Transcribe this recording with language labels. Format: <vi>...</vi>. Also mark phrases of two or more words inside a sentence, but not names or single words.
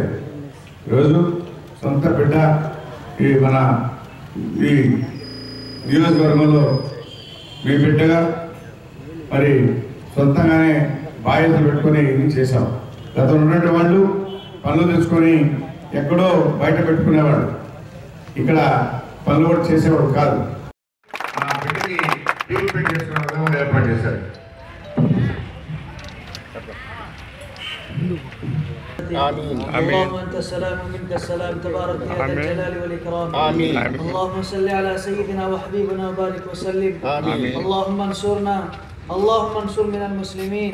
<te>ఈరోజు సొంత బిడ్డ ఈ మన ఈ నియోజకవర్గంలో మీ బిడ్డగా మరి సొంతంగానే బాధ్యతలు పెట్టుకొని ఇది చేశాం. గతంలో ఉన్నటువంటి వాళ్ళు పనులు తెచ్చుకొని ఎక్కడో బయట పెట్టుకునేవాడు, ఇక్కడ పనులు కూడా చేసేవాడు కాదు. మా బిడ్డకి ట్రీట్మెంట్ చేసుకునే విధంగా ఏర్పాటు చేశారు.</te> <ar>آمين. اللهم أنت السلام ومنك السلام تبارك يا ذا الجلال والإكرام. آمين. اللهم صل على سيدنا وحبيبنا وبارك وسلم. آمين. اللهم انصرنا، اللهم انصر من المسلمين.</ar>